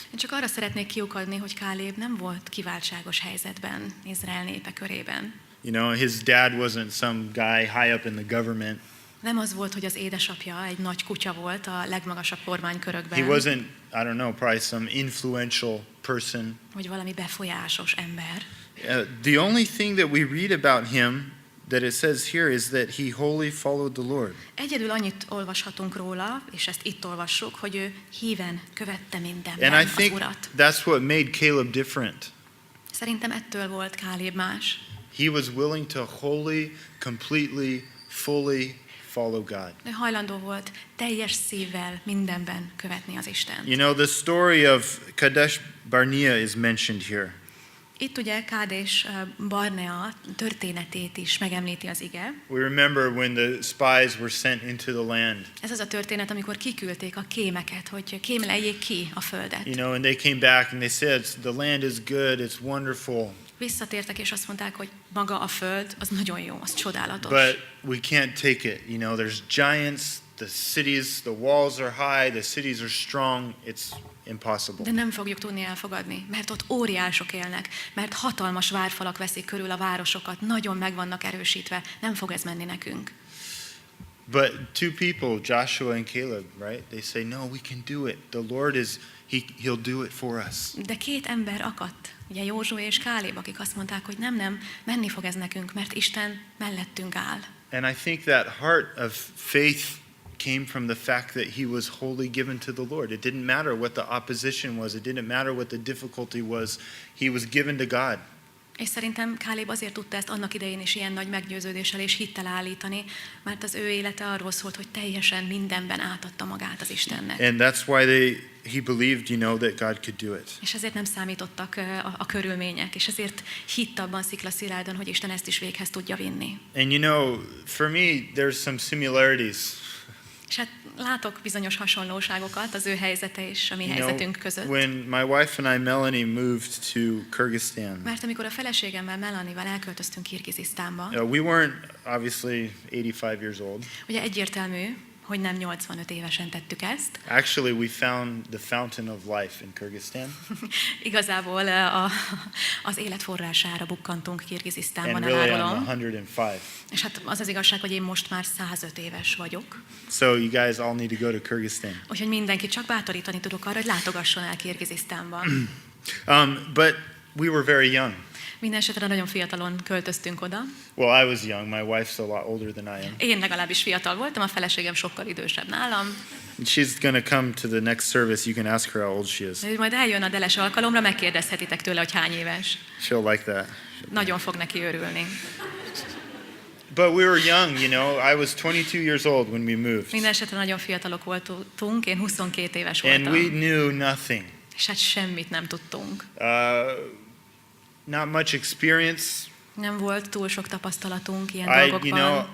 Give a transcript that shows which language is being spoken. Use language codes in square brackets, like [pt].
[hu] Én csak arra szeretnék kiukadni, hogy Káleb nem volt kiváltságos helyzetben Izrael népe körében. [en] His dad wasn't some guy high up in the government. [hu] Nem az volt, hogy az édesapja egy nagy kutya volt a legmagasabb kormánykörökben. [en] He wasn't, I don't know, probably some influential person. [hu] Vagy valami befolyásos ember. [en] The only thing that we read about him that it says here is that he wholly followed the Lord. [hu] Egyedül annyit olvashatunk róla, és ezt itt olvassuk, hogy ő híven követte mindenben [en] And I [hu] az [en] think [hu] Urat. [en] that's what made Caleb different. [hu] Szerintem ettől volt Káleb más. [en] He was willing to wholly, completely, fully follow God. [hu] Ő hajlandó volt teljes szívvel mindenben követni az Istent. [en] The story of Kadesh Barnea is mentioned here. [hu] Itt ugye Kádés Barnea történetét is megemlíti az ige. [en] We remember when the spies were sent into the land. [hu] Ez az a történet, amikor kiküldték a kémeket, hogy kémleljék ki a földet. [en] And they came back and they said, the land is good, it's wonderful. [hu] Visszatértek és azt mondták, hogy maga a föld, az nagyon jó, az csodálatos. [en] But we can't take it. There's giants, the cities, the walls are high, the cities are strong. It's impossible. [hu] De nem fogjuk tudni elfogadni, mert ott óriások élnek, mert hatalmas várfalak veszik körül a városokat, nagyon meg vannak erősítve, nem fog ez menni nekünk. [en] But two people, Joshua and Caleb, right? They say, no, we can do it. The Lord is, he'll do it for us. [hu] De két ember akadt, ugye Józsué és Káleb, akik azt mondták, hogy nem, menni fog ez nekünk, mert Isten mellettünk áll. [en] And I think that heart of faith came from the fact that he was wholly given to the Lord. It didn't matter what the opposition was. It didn't matter what the difficulty was. He was given to God. [hu] És szerintem Káleb azért tudta ezt annak idején is ilyen nagy meggyőződéssel és hittel állítani, mert az ő élete arról szólt, hogy teljesen mindenben átadta magát az Istennek. [en] And that's why he believed, that God could do it. [hu] És ezért nem számítottak a körülmények, és ezért hitt abban sziklaszilárdan, hogy Isten ezt is véghez tudja vinni. [en] And for me, there's some similarities. [hu] És hát látok bizonyos hasonlóságokat az ő helyzete és a mi helyzetünk között. [en] When my wife and I, Melanie, moved to Kyrgyzstan. [hu] Mert amikor a feleségemmel, Melanie-val elköltöztünk Kirgizisztánba, [en] We weren't obviously 85 years old. [hu] ugye egyértelmű, hogy nem 85 évesen tettük ezt. [en] Actually, we found the fountain of life in Kyrgyzstan. [hu] Igazából az élet forrására bukkantunk Kirgizisztánban, [en] And really, I'm [hu] elárulom. [en] 105. [hu] És hát az az igazság, hogy én most már 105 éves vagyok. [en] So you guys all need to go to Kyrgyzstan. [hu] Úgyhogy mindenkit csak bátorítani tudok arra, hogy látogasson el Kirgizisztánba. [en] But we were very young. [hu] Mindenesetre nagyon fiatalon költöztünk oda. [en] Well, I was young. My wife's a lot older than I am. [hu] Én legalábbis fiatal voltam, a feleségem sokkal idősebb nálam. [en] She's going to come to the next service. You can ask her how old she is. [hu] Ő majd eljön a deles alkalomra, megkérdezhetitek tőle, hogy hány éves. [en] She'll like that. [hu] Nagyon fog neki örülni. [en] But we were young, I was 22 years old when we moved. [hu] Mindenesetre nagyon fiatalok voltunk, én 22 éves voltam. [en] And we knew nothing. [hu] És hát semmit nem tudtunk. [en] Not much experience. [hu] Nem volt túl sok tapasztalatunk ilyen dolgokban.